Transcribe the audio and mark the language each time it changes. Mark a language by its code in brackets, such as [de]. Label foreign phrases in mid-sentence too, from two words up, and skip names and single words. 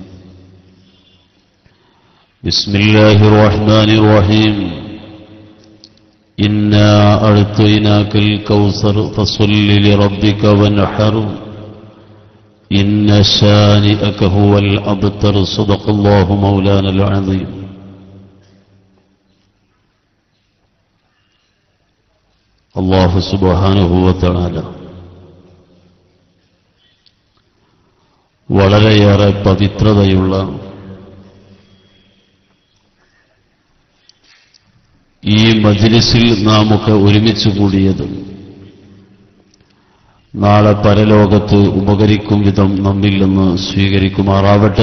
[ar] بسم الله الرحمن الرحيم. إنا أعطيناك الكوثر فصل لربك وانحر إن شانئك هو الأبتر. صدق الله مولانا العظيم. الله سبحانه وتعالى [ml] വളരെയേറെ പവിത്രതയുള്ള ഈ മജ്ലിസിൽ നാമൊക്കെ ഒരുമിച്ച് കൂടിയത് നാളെ പരലോകത്ത് ഉപകരിക്കും വിധം നമ്മിൽ നിന്ന് സ്വീകരിക്കുമാറാവട്ടെ.